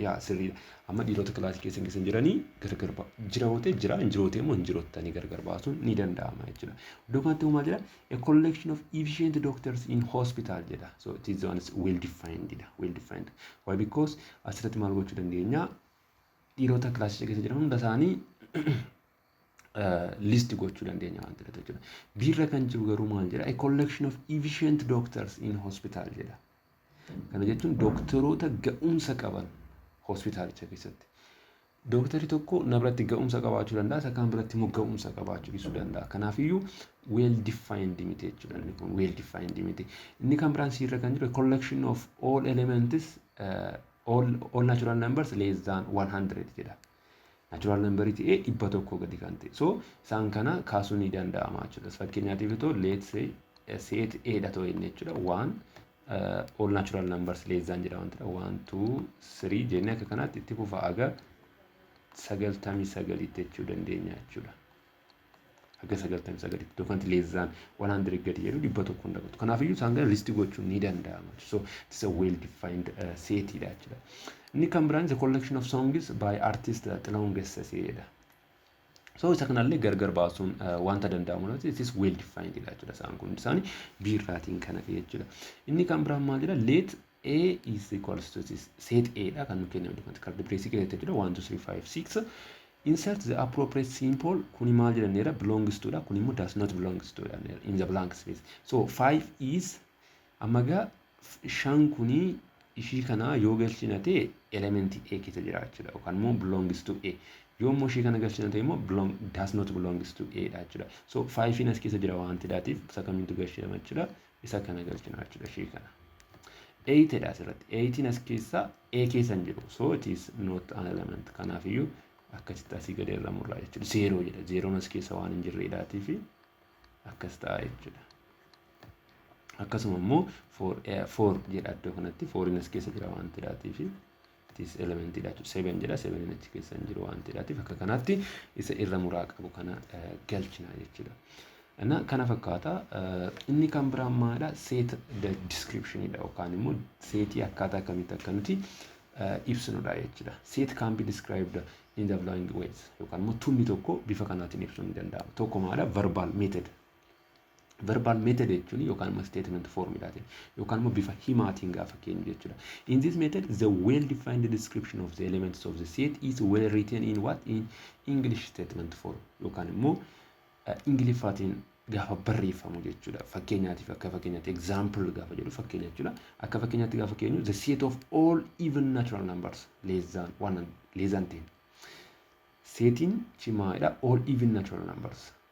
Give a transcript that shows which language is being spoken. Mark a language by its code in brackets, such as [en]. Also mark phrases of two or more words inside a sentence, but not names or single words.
[om] Yaa sirriidha. Amma dhiirota kilaasii keessa jiranii gargar jiraatee jira hin jirootee immoo hin jiroottanii gargar baasuun ni danda'ama jechuudha. Iddoo kanatti maal jedha? [en] A collection of efficient doctors in hospital jedha. So it is one well defined dha. Well defined. Why? [om] Because asirratti maal gochuu dandeenya? Dhiirota kilaasii keessa jiran hunda isaanii list gochuu dandeenya waan ta'eef jechuudha. Biirra kan jiru garuu maal jedha? [en] A collection of efficient doctors in hospital jedha. [om] Kana jechuun doktoroota ga'umsa qaban hospitaalicha keessatti. Doktorri tokko na biratti ga'umsa qabaachuu danda'a, isa kaan biratti immoo ga'umsa qabaachuu dhiisuu danda'a. Kanaafiyyuu [en] well defined [om] miti jechuudha. Inni kun [en] well defined [om] miti. Inni kan biraan siirra kan jiru [en] a collection of all elements all natural numbers less than 100 jedha. Natural number [om] ta'ee 100 gadi kan ta'e. So isaan kana kaasuu ni danda'ama jechuudha. Fakkeenyaatiif itoo [en] let's say set A [om] dha ta'u inni jechuudha. 1 [en] all natural numbers less than [om] jedha waan ta'eef 1 2 3 jennee akka kanaatti itti fufaa aga 99 jechuu dandeenya jechuudha. Aga 99 yookaan [en] less than [om] 100 gadi jedhu 100 hin dabatu. Kanaafiyyuu isaan kana listi gochuun ni danda'ama. [en] So it's a well defined set [om] dha jechuudha. Inni kan biraan [en] the collection of songs by artist Xilahun Gessasee jedha. [om] So isa kanallee gargar baasuun wanta danda'amu nati [en] it is well defined [om] dha jechuudha. Isaan kun isaanii biirraatiin kana jechuudha. Inni kan biraan maal jedha [en] let A is equals to this set A [om] dha kan nu kennamu [en] different card brace [om] keessatti jechuudha 1 2 3 5 6 [en] insert the appropriate symbol [om] kuni maal jedhaneera [en] belongs to [om] dha kun immoo [en] does not belongs to [om] dha [en] in the blank space. [om] So 5 is amaga shan kuni ishii kana yoo galchina ta'e element A keessa jira jechuudha yookaan immoo [en] belongs to A. [om] Yoo immoo ishii kana galchina ta'e immoo [en] does not belongs to A [om] dha jechuudha. So 5 in as keessa jira waan ta'eef isa kamitu galchina jechuudha isa kana galchina jechuudha ishii kana. 8 dha asirratti 8 as keessa A keessa hin jiru. [en] So it is not an element. [om] Kanaafiyyuu akkasitti asii gadi irra murraa jechuudha. 0 jedha. 0 as keessa waan hin jirreedhaatii fi akkas ta'a jechuudha. Akkasuma immoo 4 jedha iddoo kanatti 4 as keessa jira waan ta'eef fi [en] it is element [om] dha jechuudha. 7 jedha 7 achi keessa hin jiru waan ta'eef akka kanaatti isa irra muraa qabu kana galchina jechuudha. Ana kana fakkaata inni kan biraan maalidha [en] set the description [om] dha yookaan immoo setii akkaataa kamitti akka nuti ibsinudha jechuudha. [en] Set can be described in the following ways [om] yookaan immoo tunni tokko bifa kanaatiin ibsuun ni danda'ama. Tokko maalidha [en] verbal method. Verbal method [om] jechuun yookaan immoo statement formidhaatiin yookaan immoo bifa himaatiin gaafa keenyu jechuudha. [en] In this method the well defined description of the elements of the set is well written in what in English statement form [om] yookaan immoo Ingiliffaatiin gaafa barreeffamu jechuudha. Fakkeenyaatiif akka fakkeenyaatti example gaafa jedhu fakkeenya jechuudha. Akka fakkeenyaatti gaafa keenyu [en] the set of all even natural numbers less than 1 less than 10. [om] Setiin cimaadha [en] all even natural numbers.